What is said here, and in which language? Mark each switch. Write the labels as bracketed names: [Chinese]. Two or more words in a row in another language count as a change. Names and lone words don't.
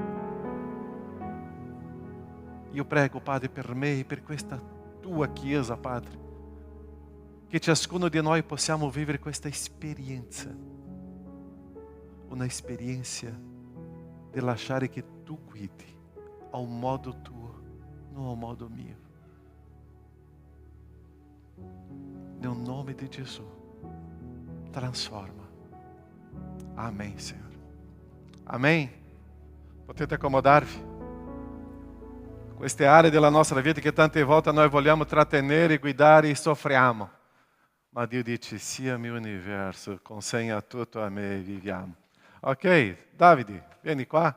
[Italian] Io prego, Padre, per me e per questa Tua Chiesa, Padre, che ciascuno di noi possiamo vivere questa esperienza, una esperienza di lasciare che Tu guidi a un modo Tuo, non a un modo mio. Nel nome di Gesù, trasforma. [Portuguese] Amém, Senhor. Amém. [Italian] Potete accomodarvi. Queste aree della nostra vita che tante volte noi vogliamo trattenere, guidare e soffriamo. Ma Dio dice, sia mio universo, consegna tutto a me e viviamo. Ok, Davide, vieni qua.